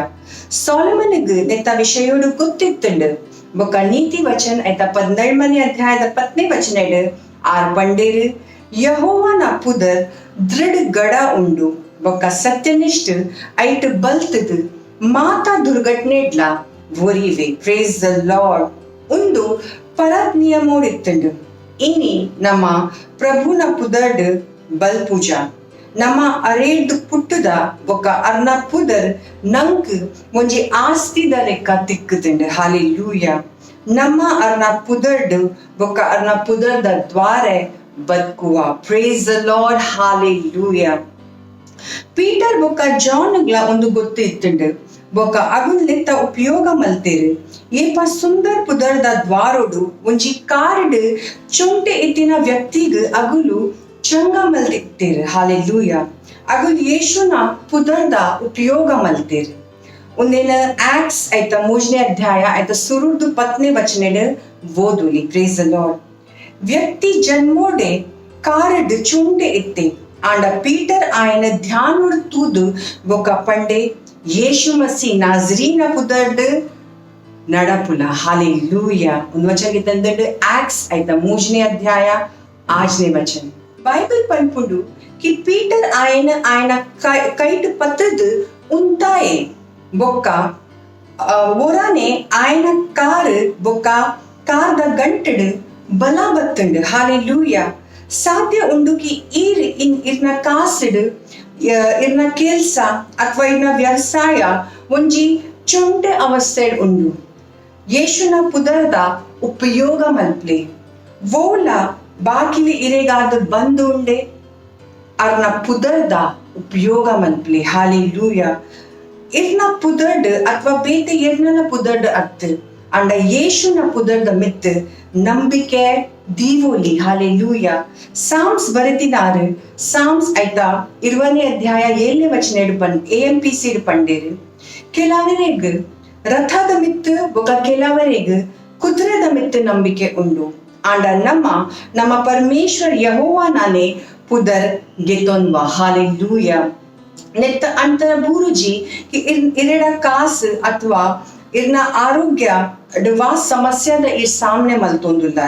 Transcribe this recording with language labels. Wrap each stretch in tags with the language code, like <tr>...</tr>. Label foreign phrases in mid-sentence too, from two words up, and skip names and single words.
<tcy>ಸೊಲೊಮನ್ಗ್ ನೆತ್ತ ವಿಷಯೋಡು ಗೊತ್ತಿತ್ತುಂಡು ಬೊಕ್ಕ ನೀತಿ ವಚನ ಐತ 17ನೇ ಅಧ್ಯಾಯದ 10ನೇ ವಚನೆಡು ಆರ್ ಪಂಡೇರು ಯೆಹೋವನ ಪುದರ್ ದೃಢ ಗಡ ಉಂಡು ಬೊಕ್ಕ ಸತ್ಯನಿಷ್ಠ ಐಟ್ ಬಲ್ತದ್ ಮಾತಾ ದುರ್ಘಟನೆಡ್ಲ ಒರಿವೆ.</tcy> <en>Praise the Lord.</en> <tcy>ಒಂದು ಪರತ್ ನಿಯಮೋಡಿತ್ತುಂಡು ಇನಿ ನಮ್ಮ ಪ್ರಭುನ ಪುದರ್ಡ್ ಬಲ್ ಪೂಜಾ ನಮ್ಮ ಅರೇಡ್ ಪುಟ್ಟದ ಬೊಕ್ಕ ಅರ್ನ ಪುದರ್ ನಂಕ್ ಒಂಜಿ ಆಸ್ತಿದ ಲೆಕ್ಕ ತಿಕ್ಕುತ್ತುಂಡು. ಹಾಲೆಲೂಯಾ. ನಮ್ಮ ಅರ್ನ ಪುದರ್ಡ್ ಬೊಕ್ಕ ಅರ್ನ ಪುದರ್ದ ದ್ವಾರೆ ಬದುಕುವ.</tcy> <en>Praise the Lord. ಹಾಲೆಲೂಯಾ.</en> <tcy>ಪೀಟರ್ ಬೊಕ್ಕ ಜಾನ್ಗ್ಲ ಒಂದು ಗೊತ್ತು ಇತ್ತುಂಡು ಬೊಕ್ಕ ಅಗುನ್ ಲೆತ್ತ ಉಪಯೋಗ ಮಲ್ತೇರು ಏಪ ಸುಂದರ್ ಪುದರ್ದ ದ್ವಾರೋಡು ಒಂಜಿ ಕಾರ್ಡ್ ಚುಂಟೆ ಇತ್ತಿನ ವ್ಯಕ್ತಿಗ್ ಅಗುಲು ಚಂಗ ಮಲ್ತಿತ್ತೇರು. ಹಾಲೆಲೂಯಾ. ಅಗುಲ್ ಯೇಸುನ ಪುದರ್ದ ಉಪಯೋಗ ಮಲ್ತೇರು. ಒಂದೇನ ಆಕ್ಟ್ಸ್ ಐತ 3ನೇ ಅಧ್ಯಾಯ ಐತ ಸುರುಡ್ದು 10ನೇ ವಚನೆಡು ಓದುಲಿ.</tcy> <en>Praise the Lord.</en> <tcy>ವ್ಯಕ್ತಿ ಜನ್ಮೋಡೆ ಕಾರ್ಡ್ ಚುಂಟೆ ಇತ್ತೆ ಆಂಡ ಪೀಟರ್ ಆಯನ ಧ್ಯಾನೋಡು ತೂದು ಬೊಕ್ಕ ಪಂಡೆ ಯೇಸು ಮಸಿ ನಾಜರೀನ ಪುದರ್ಡ್ ನಡಪುಲ. ಹಾಲೆಲೂಯಾ. ಒಂದು ವಚನ ತಂದೆಡು ಆಕ್ಟ್ಸ್ ಐತ 3ನೇ ಅಧ್ಯಾಯ 8ನೇ ವಚನ. ಬೈಬಲ್ ಪನ್ಪುಂಡು ಕಿ ಪೀಟರ್ ಆಯನ ಕೈಟ್ ಪತ್ರದ್ ಉಂತಾಯೆ ಬೊಕ್ಕ ಒರಾನೆ ಆಯನ ಕಾರ್ ಬೊಕ್ಕ ಕಾರ್ದ ಗಂಟಡ್ ಬಲ ಬತ್ತುಂಡು. ಹಾಲೆಲೂಯಾ. ಸಾಧ್ಯ ಉಂಡು ಕಿ ಇರ್ನ ಕಾಸಡ್ ಇರ್ನ ಕೆಲ್ಸ ಅಥವಾ ಇರ್ನ ವ್ಯವಸಾಯ ಒಂಜಿ ಚುಂಟೆ ಅವಸ್ಥೆ ಉಂಡು ಯೇಸುನ ಪುದರ್ದ ಉಪಯೋಗ ಮಲ್ಪಲೆ ವೋಲ ಬಾಕಿಲಿ ಇರೆಗಾದ ಬಂದು ಉಂಡೆ ಅರ್ನ ಪುದರ್ದ ಉಪಯೋಗ ಮಲ್ಪಲೆ. ಹಾಲೆಲೂಯಾ. ಇರ್ನ ಪುದರ್ಡ್ ಅಥವಾ ಬೇತೆ ಎರ್ನಲ ಪುದರ್ಡ್ ಅರ್ಥ ಅಂಡ ಯೇಸುನ ಪುದರ್ದ ಮಿತ್ ನಂಬಿಕೆ ದೀವೋಲಿ ಹಾಲೆಲೂಯ. ಸಾಮ್ಸ್ ಬರೆದಿದ್ದಾರೆ. ಸಾಮ್ಸ್ ಆಯ್ತಾ 20ನೇ ಅಧ್ಯಾಯ 7ನೇ ವಚನ AMPC ಪಂಡೇರು. ಕೆಲವರಿಗೆ ರಥದ ಮಿತ್ತು ఒక ಕೆಲವರಿಗೆ ಕುದುರೆದ ಮಿತ್ತು ನಂಬಿಕೆ ಉಂಡು. ಆಂಡ ನಮ್ಮ ಪರಮೇಶ್ವರ್ ಯೆಹೋವನಾನೇ ಪುದರ್ ಗೆತೊನ್ವಾ ಹಾಲೆಲೂಯ. ನೆತ್ತ ಅಂತರ ಬೂರುಜಿ ಇರೆಡ ಕಾಸು ಅಥವಾ ಇರ್ನ ಆರೋಗ್ಯ ವಾ ಸಮಸ್ಯೆದ ಸಾಮನೆ ಮಲ್ತೊಂದುಲ್ಲಾರ್.</tcy>